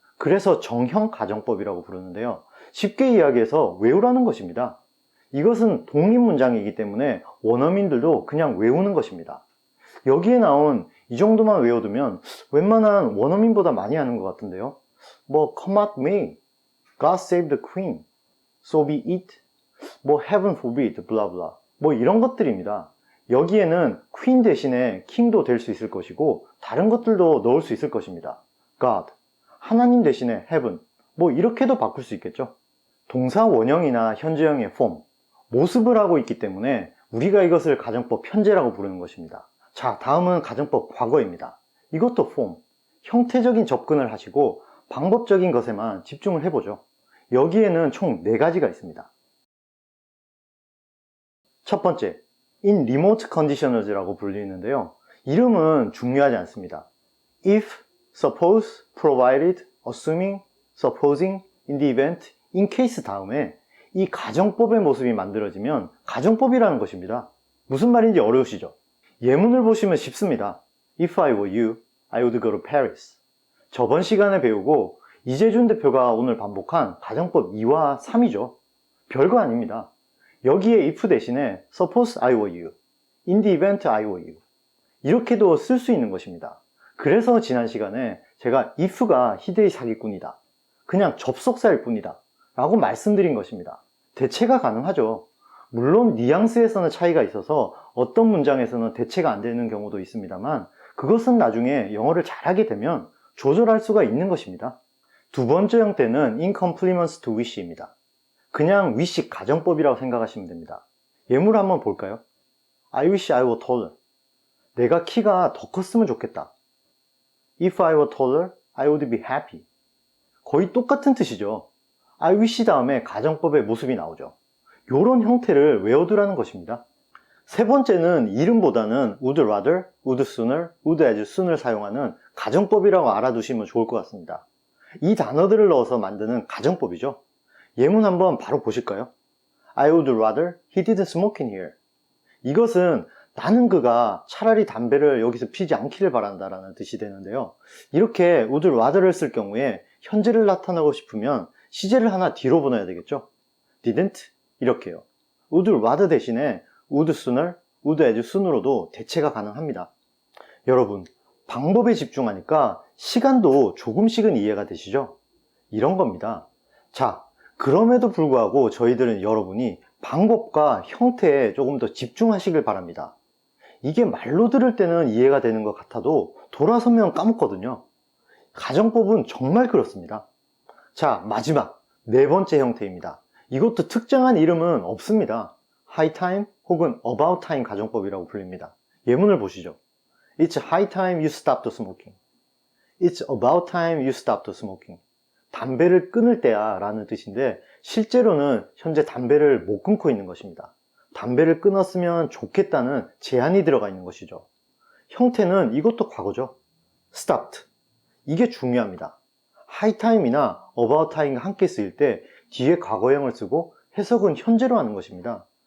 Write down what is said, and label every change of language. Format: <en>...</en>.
<ko>그래서 정형 가정법이라고 부르는데요. 쉽게 이야기해서 외우라는 것입니다. 이것은 독립문장이기 때문에 원어민들도 그냥 외우는 것입니다. 여기에 나온 이 정도만 외워두면 웬만한 원어민보다 많이 하는 것 같은데요.</ko> <en>뭐 come at me, God save the queen, so be it, 뭐 heaven forbid,</en> <ko>블라블라 뭐 이런 것들입니다. 여기에는 queen 대신에 king도 될 수 있을 것이고 다른 것들도 넣을 수 있을 것입니다. God, 하나님 대신에 heaven, 뭐 이렇게도 바꿀 수 있겠죠. 동사 원형이나 현재형의 form, 모습을 하고 있기 때문에 우리가 이것을 가정법 현재라고 부르는 것입니다. 자, 다음은 가정법 과거입니다. 이것도 form, 형태적인 접근을 하시고 방법적인 것에만 집중을 해보죠. 여기에는 총 4가지가 있습니다. 첫 번째, in remote conditionals라고 불리는데요. 이름은 중요하지 않습니다.</ko> <en>if, suppose, provided, assuming, supposing, in the event, in case</en> <ko>다음에 이 가정법의 모습이 만들어지면 가정법이라는 것입니다. 무슨 말인지 어려우시죠? 예문을 보시면 쉽습니다.</ko> <en>If I were you, I would go to Paris.</en> <ko>저번 시간에 배우고 이재준 대표가 오늘 반복한 가정법 2와 3이죠. 별거 아닙니다. 여기에</ko> <en>if</en> <ko>대신에</ko> <en>suppose I were you, in the event I were you</en> <ko>이렇게도 쓸 수 있는 것입니다. 그래서 지난 시간에 제가 if가 희대의 사기꾼이다, 그냥 접속사일 뿐이다 라고 말씀드린 것입니다. 대체가 가능하죠. 물론 뉘앙스에서는 차이가 있어서 어떤 문장에서는 대체가 안 되는 경우도 있습니다만 그것은 나중에 영어를 잘하게 되면 조절할 수가 있는 것입니다. 두 번째 형태는 in compliments to wish입니다. 그냥 wish 가정법이라고 생각하시면 됩니다. 예문을 한번 볼까요?</ko> <en>I wish I were taller.</en> <ko>내가 키가 더 컸으면 좋겠다.</ko> <en>If I were taller, I would be happy.</en> <ko>거의 똑같은 뜻이죠. I wish 다음에 가정법의 모습이 나오죠. 이런 형태를 외워두라는 것입니다. 세 번째는 이름보다는 would rather, would sooner, would as soon을 사용하는 가정법이라고 알아두시면 좋을 것 같습니다. 이 단어들을 넣어서 만드는 가정법이죠. 예문 한번 바로 보실까요?</ko> <en>I would rather he didn't smoke in here.</en> <ko>이것은 나는 그가 차라리 담배를 여기서 피지 않기를 바란다라는 뜻이 되는데요. 이렇게 would rather를 쓸 경우에 현재를 나타내고 싶으면 시제를 하나 뒤로 보내야 되겠죠. didn't 이렇게요. would rather 대신에 would sooner, would as soon으로도 대체가 가능합니다. 여러분, 방법에 집중하니까 시간도 조금씩은 이해가 되시죠? 이런 겁니다. 자, 그럼에도 불구하고 저희들은 여러분이 방법과 형태에 조금 더 집중하시길 바랍니다. 이게 말로 들을 때는 이해가 되는 것 같아도 돌아서면 까먹거든요. 가정법은 정말 그렇습니다. 자, 마지막 4번째 형태입니다. 이것도 특정한 이름은 없습니다. high time 혹은 about time 가정법이라고 불립니다. 예문을 보시죠.</ko> <en>It's high time you stopped smoking. It's about time you stopped smoking.</en> <ko>담배를 끊을 때야 라는 뜻인데 실제로는 현재 담배를 못 끊고 있는 것입니다. 담배를 끊었으면 좋겠다는 제안이 들어가 있는 것이죠. 형태는 이것도 과거죠. stopped. 이게 중요합니다. high time이나 about time과 함께 쓰일 때 뒤에 과거형을 쓰고 해석은 현재로 하는 것입니다.</ko>